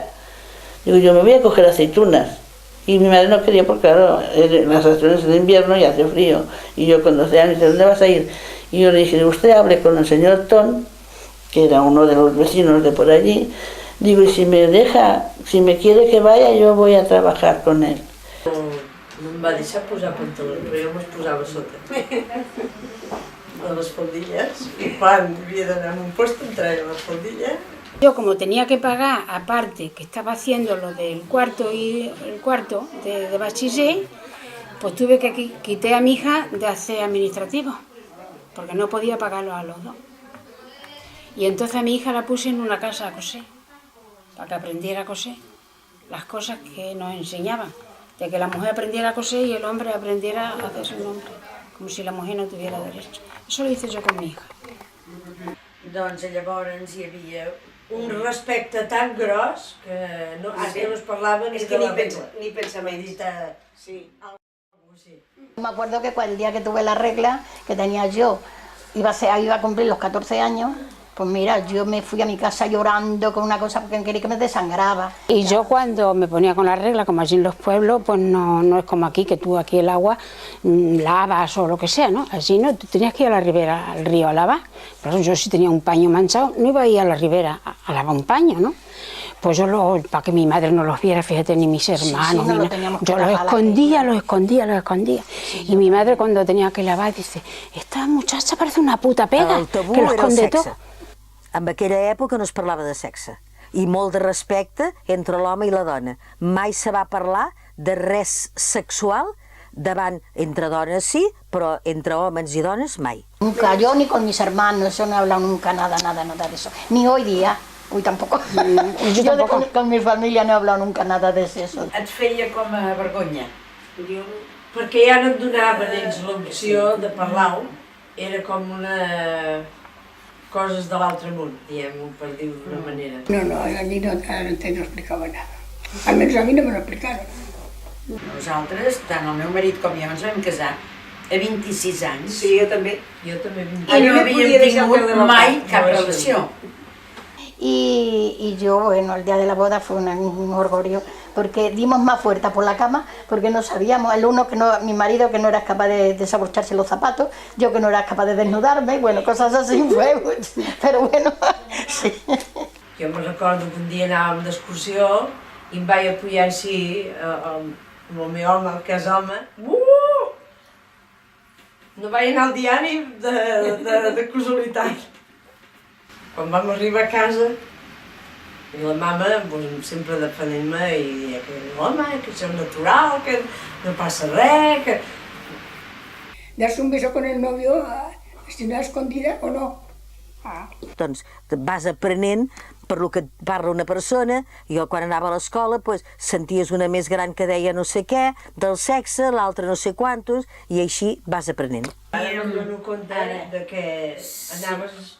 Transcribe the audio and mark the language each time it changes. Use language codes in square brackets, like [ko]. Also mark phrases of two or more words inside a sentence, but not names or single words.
[es] Digo, yo me voy a coger aceitunas. Y mi madre no quería porque, claro, las estaciones de invierno y hace frío. Y yo con 12 años, ¿de dónde vas a ir? Y yo le dije, usted hable con el señor Ton, que era uno de los vecinos de por allí. Digo, y si me deja, si me quiere que vaya, yo voy a trabajar con él. [ca] No em va deixar posar pantalons, però jo me'ls posava sota. A les faldilles. I quan havia d'anar a un lloc em traia les faldilles. [es] Yo, como tenía que pagar, aparte que estaba haciendo lo del cuarto y el cuarto de bachiller, pues tuve que quitar a mi hija de hacer administrativo, porque no podía pagarlo a los dos. Y entonces a mi hija la puse en una casa a coser, para que aprendiera a coser las cosas que nos enseñaban, de que la mujer aprendiera a coser y el hombre aprendiera a hacer su nombre, como si la mujer no tuviera derecho. Eso lo hice yo con mi hija. [ca] Doncs llavors hi havia un respecte tan gros que no, que no es parlava ni de la regla. Ni pensament. Sí. [es] Me acuerdo que el día que tuve la regla, que tenía yo, iba a cumplir los 14 años, pues mira, yo me fui a mi casa llorando con una cosa porque quería que me desangraba. Y yo cuando me ponía con la regla, como allí en los pueblos, pues no es como aquí, que tú aquí el agua lavas o lo que sea, ¿no? Allí no, tú tenías que ir a la ribera, al río a lavar. Pero yo si tenía un paño manchado, no iba a ir a la ribera a lavar un paño, ¿no? Pues yo, para que mi madre no los viera, fíjate, ni mis hermanos, sí, no yo los escondía. Sí, y mi madre cuando tenía que lavar dice, esta muchacha parece una puta pega, que lo esconde todo. [ca] En aquella època no es parlava de sexe i molt de respecte entre l'home i la dona. Mai se va parlar de res sexual entre dones sí, però entre homes i dones mai. [es] Nunca, yo ni con mis hermanos, yo no he hablado nunca nada de eso. Ni hoy día, hoy tampoco. Yo tampoco. Con mi familia no he hablado nunca nada de eso. [ca] Et feia com a vergonya? Perquè ja no et donaven ells l'opció de parlar-ho, era com una... coses de l'altre món, diguem-ho per dir-ho d'una manera. [es] No, allí no explicava nada. Almenys a mi no me lo explicaron. [ca] Nosaltres, tant el meu marit com jo, ens vam casar a 26 anys. Sí, jo també. Jo també. I no havíem tingut mai cap relació. [es] Y yo, bueno, el día de la boda fue un orgullo, porque dimos más fuerza por la cama, porque no sabíamos, mi marido que no era capaz de desabrocharse los zapatos, yo que no era capaz de desnudarme, bueno, cosas así fue, pero bueno, sí. [ca] Jo me recordo que un dia anàvem d'excursió i em vaig apoyar així amb el meu home, el que és home, No vaig anar al diari de casualitat. Quan vam arribar a casa, i la mama sempre defendent-me i deia que home, que això és natural, que no passa res, que... [es] Darse un beso con el novio, si no escondida o no. [ca] Doncs vas aprenent per lo que et parla una persona. Jo quan anava a l'escola senties una més gran que deia no sé què, del sexe, l'altra no sé quantos, i així vas aprenent. Ara em dono compte de que anaves